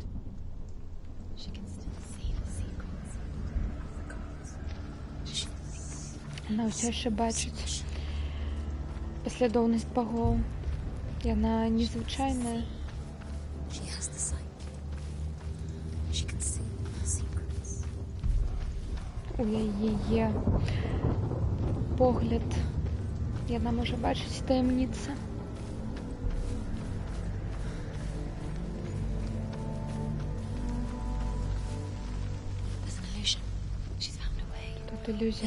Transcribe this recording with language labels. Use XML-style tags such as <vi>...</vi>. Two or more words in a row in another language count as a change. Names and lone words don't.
<en>She can still see the secrets of the gods.</en> <be>Она ўсё яшчэ бачыць паслядоўнасць багоў. Яна незвычайная.</be> <en>She has the sight. She can see the secrets.</en> <be>У яе погляд. Яна можа бачыць таямніцы.</be> <ru>Иллюзия.</ru>